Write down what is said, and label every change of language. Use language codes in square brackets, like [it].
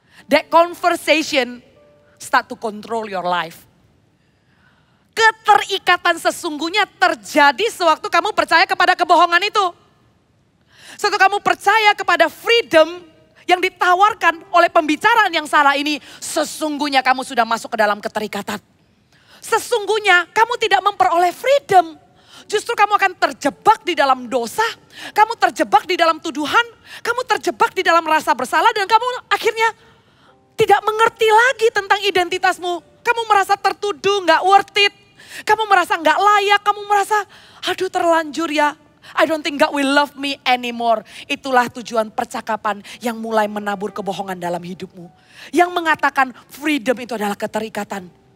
[en] That conversation start to control your life. [id] Keterikatan sesungguhnya terjadi sewaktu kamu percaya kepada kebohongan itu. Sewaktu kamu percaya kepada freedom yang ditawarkan oleh pembicaraan yang salah ini, sesungguhnya kamu sudah masuk ke dalam keterikatan. Sesungguhnya kamu tidak memperoleh freedom. Justru kamu akan terjebak di dalam dosa, kamu terjebak di dalam tuduhan, kamu terjebak di dalam rasa bersalah dan kamu akhirnya tidak mengerti lagi tentang identitasmu. Kamu merasa tertuduh, gak worth it. Kamu merasa gak layak, kamu merasa aduh terlanjur ya. [en] I don't think God will love me anymore. [id] Itulah tujuan percakapan yang mulai menabur kebohongan dalam hidupmu. Yang mengatakan freedom itu adalah keterikatan.